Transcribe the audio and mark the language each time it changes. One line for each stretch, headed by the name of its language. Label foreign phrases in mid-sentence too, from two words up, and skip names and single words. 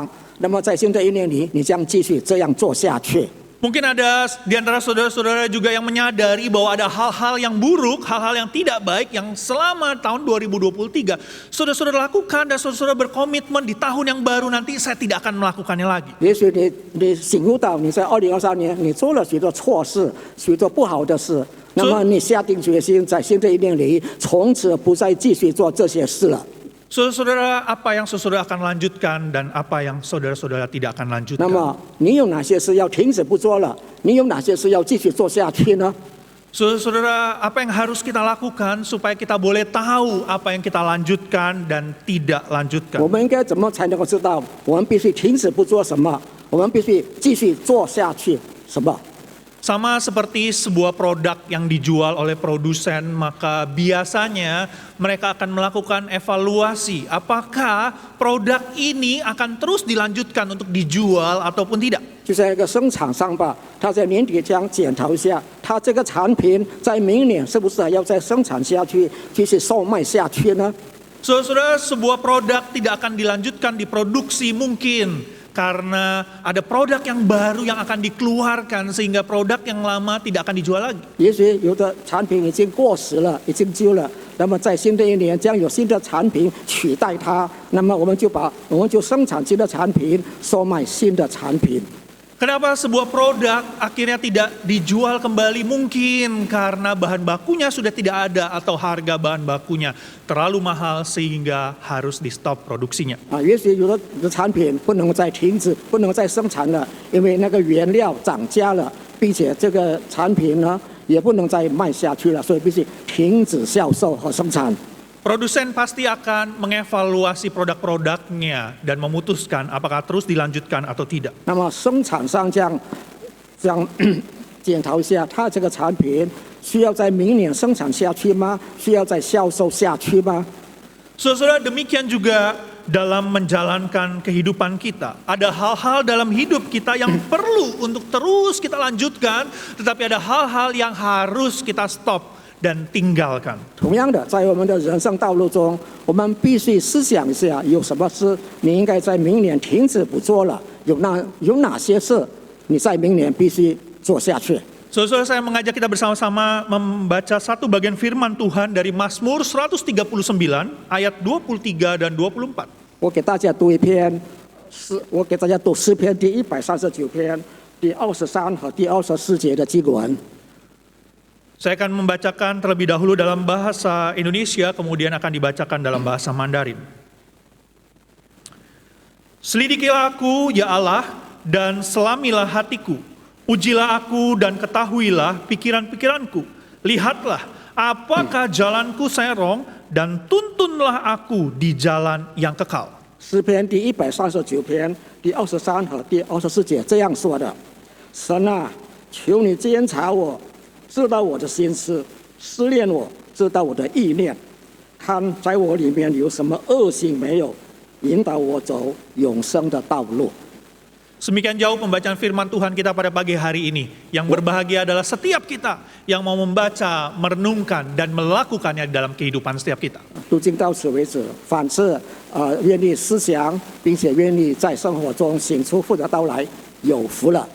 Chinese: 那么在新的一年里，你将继续这样做下去。
Indonesian: Mungkin ada di antara saudara-saudara juga yang menyadari bahwa ada hal-hal yang buruk, hal-hal yang tidak baik yang selama tahun 2023 saudara-saudara lakukan dan saudara-saudara berkomitmen di tahun yang baru nanti saya tidak akan melakukannya lagi.
Chinese: 也许你醒悟到你在2023年你做了许多错事，许多不好的事，那么你下定决心在新的一年里，从此不再继续做这些事了。
Indonesian: Saudara-saudara, apa yang saudara akan lanjutkan dan apa yang saudara-saudara tidak akan
Chinese: 那
Indonesian: lanjutkan?
Chinese: 么你有哪些事要停止不做了？你有哪些事要继续做下去呢？
Indonesian: Saudara-saudara, apa yang harus kita lakukan supaya kita boleh tahu apa yang kita lanjutkan dan tidak
Chinese: 我
Indonesian: lanjutkan?
Chinese: 们应该怎么才能够知道我们必须停止不做什么，我们必须继续做下去什么？
Indonesian: Sama seperti sebuah produk yang dijual oleh produsen, maka biasanya mereka akan melakukan evaluasi apakah produk ini akan terus dilanjutkan untuk dijual ataupun tidak.
Chinese: 就像一个生产商吧，他在年底将检讨一下，他这个产品在明年是不是还要再生产下去，继续售卖下去呢？
Indonesian: Saudara-saudara, sebuah produk tidak akan dilanjutkan diproduksi mungkin karena ada produk yang baru yang akan dikeluarkan sehingga produk yang lama tidak akan dijual lagi.
Chinese: 也许有的产品已经过时了，已经旧了，那么在新的一年将有新的产品取代它，那么我们就生产新的产品，售卖新的产品。
Indonesian: Kenapa sebuah produk akhirnya tidak dijual kembali? Mungkin karena bahan bakunya sudah tidak ada atau harga bahan bakunya terlalu mahal sehingga harus di stop produksinya.
Chinese: 也许有的产品不能再停止，不能再生产了，因为那个原料涨价了，并且这个产品呢也不能再卖下去了，所以必须停止销售和生产。
Indonesian: Produsen pasti akan mengevaluasi produk-produknya dan memutuskan apakah terus dilanjutkan atau tidak.
Chinese: 那么生产商将检讨一下，他这个产品需要在明年生产下去吗？需要再销售下去吗？
Indonesian: Saudara, demikian juga dalam menjalankan kehidupan kita. Ada hal-hal dalam hidup kita yang perlu untuk terus kita lanjutkan, tetapi ada hal-hal yang harus kita stop dan tinggalkan.
Chinese: 同样的，在我们的人生道路中，我们必须思想一下，有什么事你应该在明年停止不做了？有哪些事你在明年必须做下去？
Indonesian: Saudara, saya mengajak kita bersama-sama membaca satu bagian firman Tuhan dari Mazmur 139 ayat 23 dan 24.
Chinese: 我给大家读诗篇第139篇第23和第24节的经文。
Indonesian: Saya akan membacakan terlebih dahulu dalam bahasa Indonesia, kemudian akan dibacakan dalam bahasa Mandarin. Selidikilah aku, ya Allah, dan selamilah hatiku. Ujilah aku dan ketahuilah pikiran-pikiranku. Lihatlah, apakah jalanku serong, dan tuntunlah aku di jalan yang kekal.
Chinese: 诗篇第139篇第23和第24节这样说的：神啊，求你监察我。知道我的心思，思念我，知道我的意念，看在我里面有什么恶行没有，引导我走永生的道路。
Indonesian: Semikian jauh pembacaan firman Tuhan kita pada pagi hari ini. Yang berbahagia adalah setiap kita yang mau membaca, merenungkan, dan melakukannya dalam kehidupan setiap kita.
Chinese: 读经到此为止，凡是愿意思想，并且愿意在生活中行出福的道来，有福了。